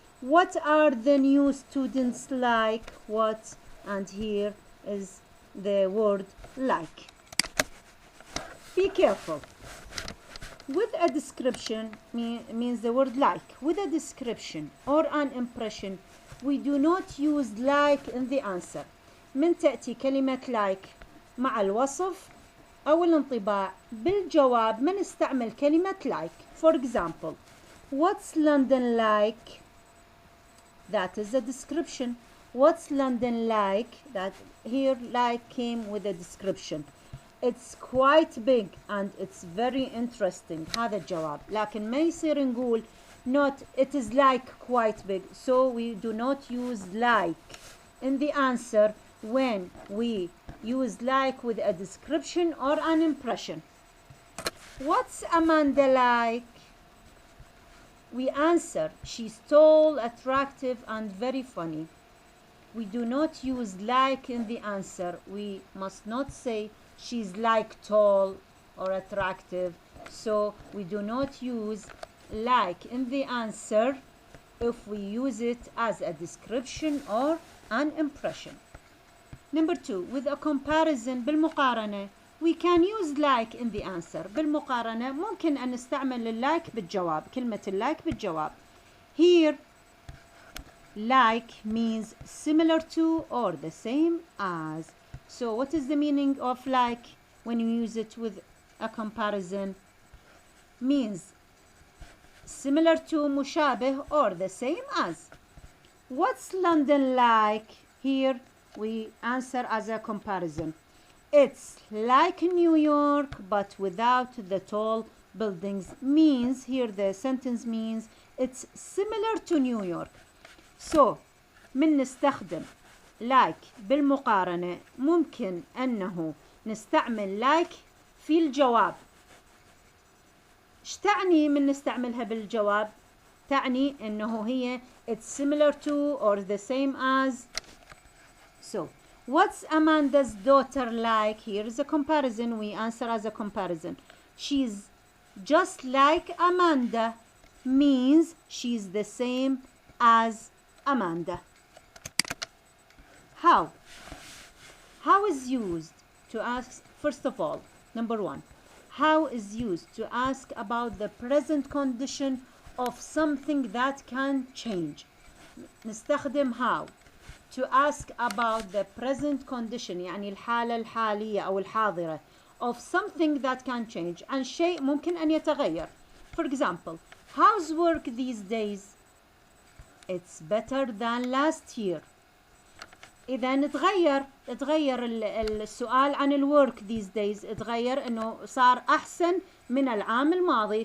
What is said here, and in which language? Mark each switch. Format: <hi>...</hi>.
<en>What are the new students like? What and here is the word like. Be careful. With a description means the word like. With a description or an impression, we do not use like in the answer.</en> <ar>من تأتي كلمة</ar> <en>like</en> <ar>مع الوصف أو الانطباع. بالجواب ما نستعمل كلمة like.</ar> <en>For example, what's London like? That is a description. What's London like? That here like came with a description. It's quite big and it's very interesting.</en> <ar>هذا الجواب. لكن ما يصير نقول</ar> <en>not it is like quite big. So we do not use like in the answer when we use like with a description or an impression. What's Amanda like? We answer she's tall, attractive and very funny. We do not use like in the answer. We must not say she's like tall or attractive. So we do not use like in the answer if we use it as a description or an impression. Number 2, with a comparison</en> <ar>بالمقارنة.</ar> <en>We can use like in the answer.</en> <ar>بالمقارنة ممكن أن نستعمل اللايك بالجواب. كلمة اللايك بالجواب.</ar> <en>Here like means similar to or the same as. So what is the meaning of like when you use it with a comparison? Means similar to,</en> <ar>مشابه</ar> <en>or the same as. What's London like? Here we answer as a comparison. It's like New York but without the tall buildings. Means here the sentence means it's similar to New York. So</en> <ar>من نستخدم like بالمقارنة ممكن أنه نستعمل like في الجواب. ايش تعني من نستعملها بالجواب؟ تعني أنه هي</ar> <en>it's similar to or the same as. So what's Amanda's daughter like? Here is a comparison. We answer as a comparison. She's just like Amanda. Means she's the same as Amanda. How? How is used to ask, first of all, number 1. How is used to ask about the present condition of something that can change.</en> <ar>نستخدم</ar> <en>how to ask about the present condition</en> <ar>يعني الحالة الحالية أو الحاضرة</ar> <en>of something that can change</en> <ar>عن شيء ممكن أن يتغير.</ar> <en>For example, how's work these days? It's better than last year.</en> <ar>إذا تغير السؤال عن الwork</ar> <en>these days.</en> <ar>تغير إنه صار أحسن من العام الماضي.</ar>